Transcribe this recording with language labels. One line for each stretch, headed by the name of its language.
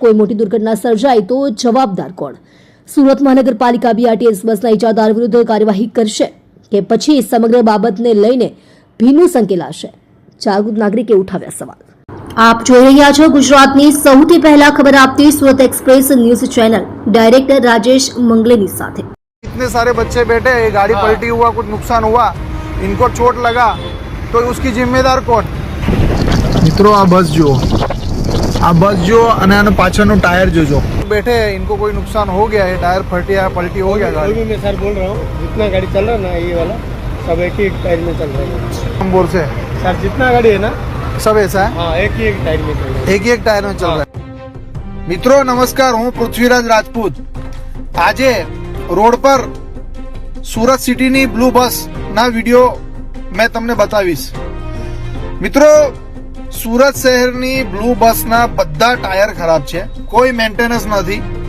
Gujarati: કોઈ મોટી દુર્ઘટના સર્જાય તો જવાબદાર કોણ? સુરત મહાનગરપાલિકા બીઆરટીએસ બસના ઇજાદાર વિરુદ્ધ કાર્યવાહી કરશે કે પછી સમગ્ર બાબતને લઈને ભીનું સંકેલાશે? જાગૃત નાગરિકે ઉઠાવ્યા સવાલ. આપ જોઈ રહ્યા છો ગુજરાતની સૌથી પહેલા ખબર આપતી Surat express news channel. Director Rajesh मंगलेनी साथे.
Hindi: इतने सारे बच्चे बैठे, ये गाड़ी पलटी हुआ, कुछ नुकसान हुआ, इनको चोट लगा तो उसकी जिम्मेदार कौन?
Gujarati: મિત્રો આ બસ જો અને આનો પાછળનો ટાયર જોજો.
Hindi: बैठे हैं, इनको कोई नुकसान हो गया है, टायर फटे है, पलटी हो गया गाड़ी. मैं सर बोल रहा हूँ, जितना गाड़ी चल रहा है ना ये वाला सब एक ही टायर में चल रहा है. हम बोल से सर जितना गाड़ी है ना सब ऐसा है, हाँ एक ही एक टायर में चल रहा है. एक ही एक टायर में चल रहा है.
Gujarati: મિત્રો નમસ્કાર, હું પૃથ્વીરાજ રાજપૂત. આજે રોડ પર સુરત સિટીની બ્લુ બસ ના વિડીયો મેં તમને બતાવીશ. મિત્રો, સુરત શહેરની બ્લુ બસના બધા ટાયર ખરાબ છે, કોઈ મેન્ટેનન્સ નથી.